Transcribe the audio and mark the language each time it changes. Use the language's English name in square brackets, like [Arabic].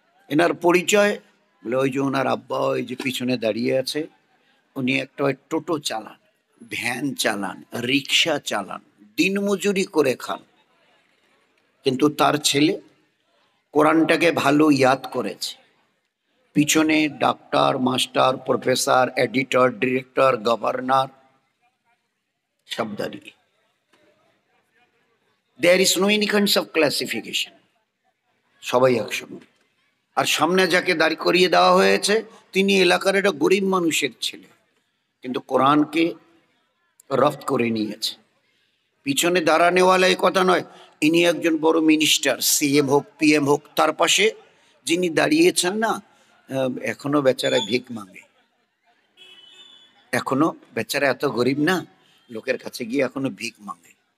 [Bangla] এনার পরিচয় বলে ওই যে ওনার আব্বা ওই যে পিছনে দাঁড়িয়ে আছে, উনি একটা টোটো চালান, ভ্যান চালান, রিক্সা চালান, দিনমজুরি করে খান, কিন্তু তার ছেলে কোরআনটাকে ভালো ইয়াদ করেছে। পিছনে doctor, master, professor, editor, director, governor সব দাঁড়িয়ে। [English] There is no any kinds of classification. [Bangla] সবাই একসঙ্গে। আর সামনে যাকে দাঁড় করিয়ে দেওয়া হয়েছে, তিনি এলাকার একটা গরিব মানুষের ছেলে, কিন্তু কোরআনকে রফত করে নিয়েছে। পিছনে দাঁড়ানেওয়ালা এই কথা নয়, ইনি একজন বড় মিনিস্টার, সিএম হোক, পিএম হোক। তার পাশে যিনি দাঁড়িয়েছেন না, এখনো বেচারা [Hindi] ভিক মাঙ্গে, [Bangla] এখনো বেচারা এত গরিব না, লোকের কাছে গিয়ে এখনো ভিক মাঙ্গে।